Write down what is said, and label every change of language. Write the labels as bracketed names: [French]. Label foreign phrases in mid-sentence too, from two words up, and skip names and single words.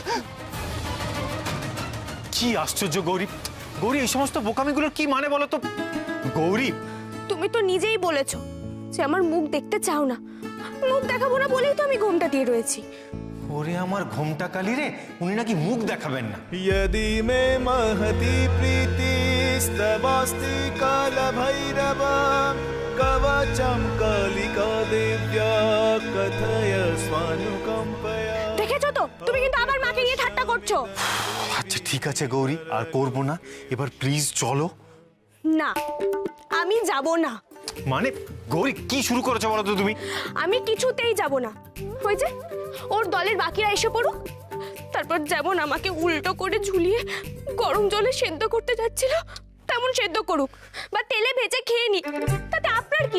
[Bangla] কি আশ্চর্য গৌরী, গৌরী এই সমস্ত বোকামিগুলোর কি মানে বলো তো? গৌরী, তুমি তো নিজেই বলেছো যে আমার মুখ দেখতে চাও না, মুখ দেখাবো না বলেই তো আমি ঘুমটা দিয়ে রয়েছি। ওরে আমার ঘোমটা কালি রে, উনি নাকি মুখ দেখাবেন না। [Sanskrit] यदि मे महति प्रीतिस्तवास्ति कालभैरव कवचं कालिका देव्या कथय स्वानुकम्पया। [Bangla] দেখেছো তো, তুমি কিন্তু আবার মাকে নিয়ে ঠাট্টা করছো। আচ্ছা ঠিক আছে গৌরী, আর করবো না, এবার প্লিজ চলো। না, আমি যাব না। মানে গৌরী কি শুরু করেছো বলো তো তুমি? আমি কিছুতেই যাব না। ওই যে ওর দলের বাকিরা এসে পড়ুক, তারপর যেমন আমাকে উল্টো করে ঝুলিয়ে গরম জলে সেদ্ধ করতে যাচ্ছিল তেমন সেদ্ধ করুক, বা তেলে ভেজে খেয়ে নি, তাতে আপনার কি?